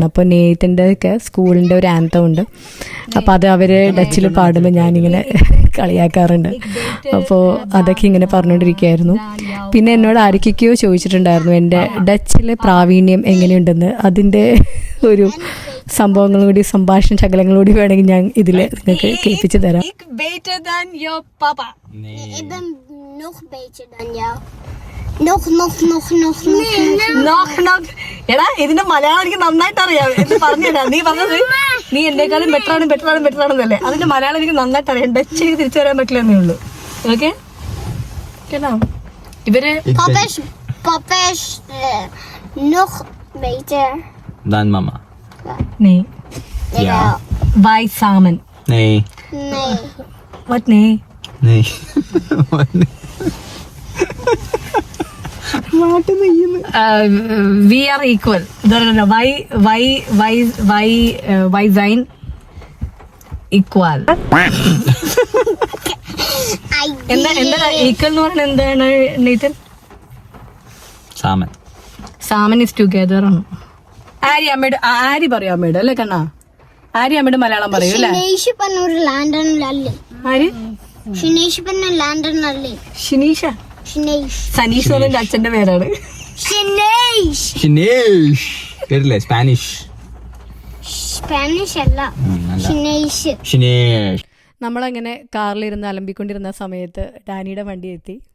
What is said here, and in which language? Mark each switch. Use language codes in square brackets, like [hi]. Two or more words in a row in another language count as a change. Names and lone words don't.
[ml] അപ്പോൾ നെയ്ത്തിന്റെ ഒക്കെ സ്കൂളിന്റെ ഒരു ആന്തം ഉണ്ട്. അപ്പോൾ അത് അവര് ഡച്ചിൽ പാടുമ്പോൾ ഞാനിങ്ങനെ കളിയാക്കാറുണ്ട്. അപ്പോൾ അതൊക്കെ ഇങ്ങനെ പറഞ്ഞുകൊണ്ടിരിക്കുകയായിരുന്നു. പിന്നെ എന്നോട് ആരൊക്കെയോ ചോദിച്ചിട്ടുണ്ടായിരുന്നു എൻ്റെ ഡച്ചിലെ പ്രാവീണ്യം എങ്ങനെയുണ്ടെന്ന്. അതിൻ്റെ ഒരു സംഭവങ്ങളൂടി സംഭാഷണ ശകലങ്ങളൂടി വേണമെങ്കിൽ ഞാൻ ഇതിൽ നിങ്ങൾക്ക് കേൾപ്പിച്ചു തരാം. [nl] Ik ben nog beter dan jou. Nog. [ml] എടാ ഇതിന്റെ മലയാളം എനിക്ക് നന്നായിട്ട് അറിയാം. എന്ന് പറഞ്ഞിടാ നീ പറഞ്ഞത് നീ എന്നെക്കാളും ബെറ്ററാണെന്നല്ലേ. അതിന്റെ മലയാളം എനിക്ക് നന്നായിട്ട് അറിയാം. ഡച്ച് എനിക്ക് തിരിച്ചു വരാൻ പറ്റില്ലെന്നേ ഉള്ളൂ. ഓക്കെ കേട്ടോ. ഇവര് [nl] Papa is nog beter. Dan mama. Nee. Ja. Wij samen. Nee. Nee. Wat nee? Nee. [en] We are equal. No. [nl] Wij zijn equal. [ml] എന്താ ഈക്വൽ എന്ന് പറഞ്ഞാൽ എന്താണ് നീതൻ? [nl] Samen. [ml] സാമൻ [en] is together [ml] ആണ്. ആരി പറയും അമ്മയുടെ അല്ലേ കണ്ണാ? ആരി അമ്മയുടെ മലയാളം പറയൂ അല്ലേ? [nl] Chineesje van een landenlalle. [ml] ആര്? [nl] Chineesje van een landenlalle. [ml] ഷിനീഷ. [nl] Chinees. [ml] സനീഷ് എന്ന് എന്റെ അച്ഛന്റെ പേരാണ്. [nl] Chinees. Chinees. [ml] കേട്ടില്ലേ? Spanish. Spanish അല്ല. [nl] Chinees. Chinees. [ml] നമ്മളങ്ങനെ കാറിലിരുന്ന് അലമ്പിക്കൊണ്ടിരുന്ന സമയത്ത് ഡാനിയുടെ വണ്ടി എത്തി.